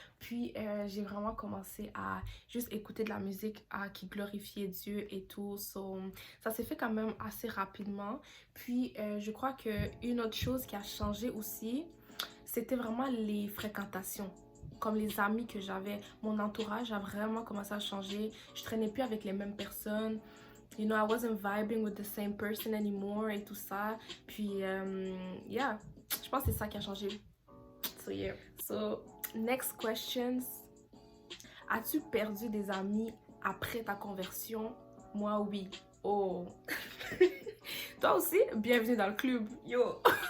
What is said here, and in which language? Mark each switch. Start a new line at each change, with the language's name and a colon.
French: Puis j'ai vraiment commencé à juste écouter de la musique qui glorifiait Dieu et tout. So, ça s'est fait quand même assez rapidement. Puis je crois qu'une autre chose qui a changé aussi, c'était vraiment les fréquentations. Comme les amis que j'avais, mon entourage a vraiment commencé à changer. Je traînais plus avec les mêmes personnes.
English: You know, I wasn't vibing with the same person anymore
French: et tout ça. Puis, yeah, je pense que c'est ça qui a changé. So, yeah.
English: So, next questions.
French: As-tu perdu des amis après ta conversion? Moi, oui. Oh. Toi aussi? Bienvenue dans le club. Yo.